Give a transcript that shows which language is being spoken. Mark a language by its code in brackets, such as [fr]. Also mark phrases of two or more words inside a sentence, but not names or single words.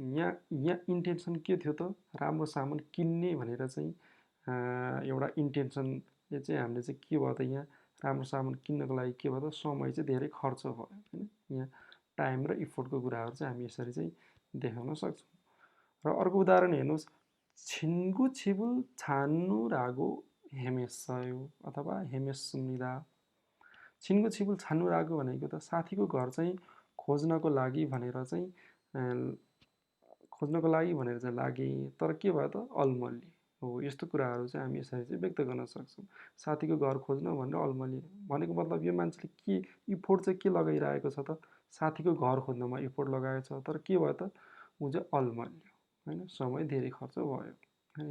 [ne] यहाँ इन्टेन्सन के थियो त? राम्रो सामान किन्ने भनेर चाहिँ एउटा इन्टेन्सनले चाहिँ हामीले चाहिँ के भयो त? यहाँ राम्रो सामान किन्नको लागि के भयो त? समय चाहिँ धेरै खर्च भयो हैन। यहाँ टाइम र इफोर्टको कुराहरू चाहिँ हामी यसरी चाहिँ देखाउन सक्छौँ। र अर्को उदाहरण हेर्नुहोस्, [ko] 친구 집을 찾느라고 헤맸어요. [ne] अथवा [ko] 헤맸습니다. 친구 집을 찾느라고 [ne] भनेको त साथीको घर चाहिँ खोज्नको लागि भनेर चाहिँ लागे तर के भयो त अल्मलिए हो। यस्तो कुराहरू चाहिँ हामी यसरी चाहिँ व्यक्त गर्न सक्छौँ। साथीको घर खोज्न भनेर अल्मलिए भनेको मतलब यो मान्छेले के इफोर्ट चाहिँ के लगाइरहेको छ त साथीको घर खोज्नमा इफोर्ट लगाएको छ तर के भयो त ऊ चाहिँ अल्मलियो होइन, समय धेरै खर्च भयो होइन।